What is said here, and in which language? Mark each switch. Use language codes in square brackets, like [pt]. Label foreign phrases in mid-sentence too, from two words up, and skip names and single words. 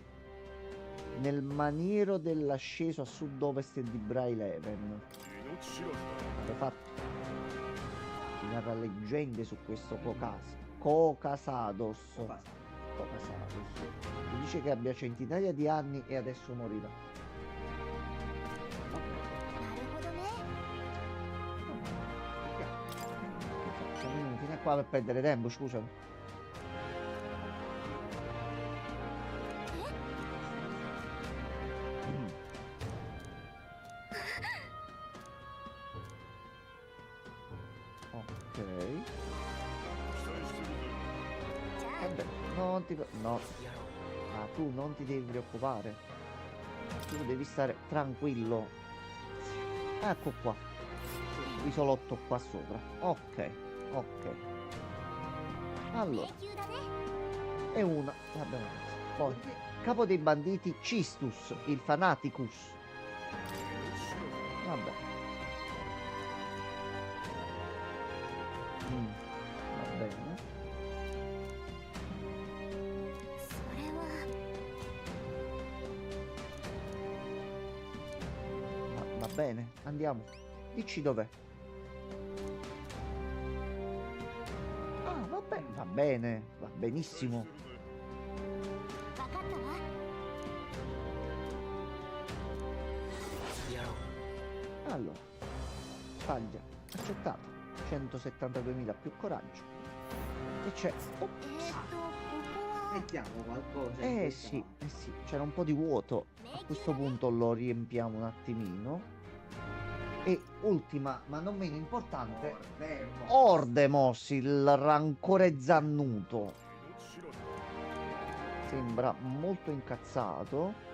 [it] Nel maniero dell'asceso a sud-ovest di Bryleven. Avete fatto. Ti narra leggende su questo Cocasados. Cocasados. Ti dice che abbia centinaia di anni e adesso morirà. [ja] なるほどね [it] Siamo fino a qua per perdere tempo, scusami. Ok. Vabbè, non ti... No. Ma tu non ti devi preoccupare. Tu devi stare tranquillo. Ecco qua. Isolotto qua sopra. Ok. Ok. Allora. [ja] 迷宮だね [it] E una. Vabbè. Poi. Capo dei banditi Cistus, il Fanaticus. Vabbè. Va bene. [ja] それは [it] Va bene, andiamo. Dici dov'è. Ah, va bene, va bene, va benissimo. [ja] 分かったわ [it] Allora, taglia, accettato. 172.000 più coraggio. E c'è... Oh, [ja] ここは [it] Mettiamo qualcosa. in questa- sì, c'era un po' di vuoto. A questo punto lo riempiamo un attimino. E ultima, ma non meno importante, Ordemos, il rancore zannuto. Sembra molto incazzato.